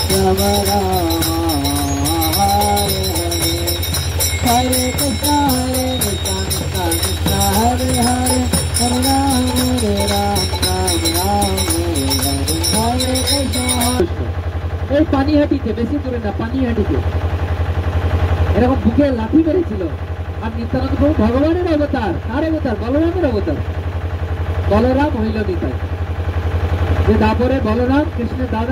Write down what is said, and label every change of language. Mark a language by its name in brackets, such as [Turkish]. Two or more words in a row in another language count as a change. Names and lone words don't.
[Sanskrit] Ram Ram Hare Hare Krishna Krishna Krishna Hare Hare Hare Ram Ram Ram Hare Krishna। [Bangla] এই পানিহাটিতে, বেশি দূরে না, পানিহাটিতে এরকম বুকে লাঠি মেরেছিল। আর নিত্যানন্দ প্রভু ভগবানের অবতার, কার অবতার? বলরামের অবতার। বলরাম হইল নিতাই, যে তারপরে বলরাম কৃষ্ণের দাদা।